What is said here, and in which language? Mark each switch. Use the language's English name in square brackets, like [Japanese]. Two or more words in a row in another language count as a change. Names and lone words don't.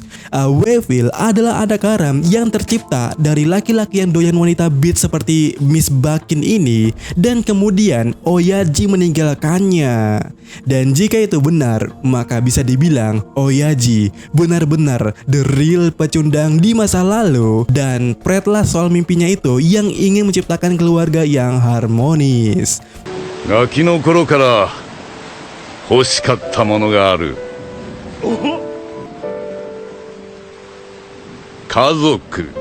[Indonesian] Weevil adalah anak haram yang tercipta dari laki-laki yang doyan wanita bitch seperti Miss Bakin ini, dan kemudian Oyaji meninggalkannya. Dan jika itu benar, maka bisa dibilang Oyaji benar-benar [English] the real [Indonesian] pecundang di masa lalu, dan Pretlah soal mimpinya itu yang ingin menciptakan keluarga yang harmonis. [Japanese] ガキの頃から欲しかったものがある。家族。